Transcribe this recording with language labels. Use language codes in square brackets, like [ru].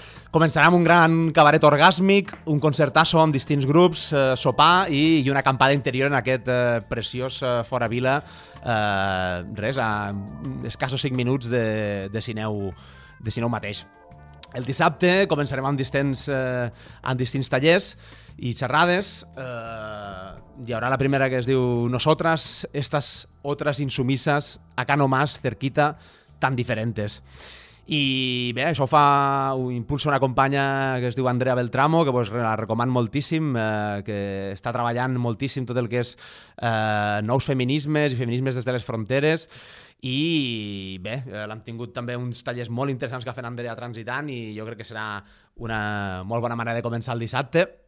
[ca] Començarà amb un gran cabaret orgàsmic, un concertasso amb distints grups, sopar i una acampada interior en aquest preciós Fora Vila. Res, a escassos 5 minuts de Cineu mateix. El dissabte començarem amb distints tallers i xerrades. Hi haurà la primera que es diu [es] Nosotras, estas otras insumisas, acá nomás, cerquita, tan diferentes. [ca] I bé, això impulsa una companya que es diu Andrea Beltramo, que pues, la recomano moltíssim, que està treballant moltíssim tot el que és nous feminismes i feminismes des de les fronteres. I bé, l'hem tingut també uns tallers molt interessants que ha fet Andrea Transitant i jo crec que serà una molt bona manera de començar el dissabte.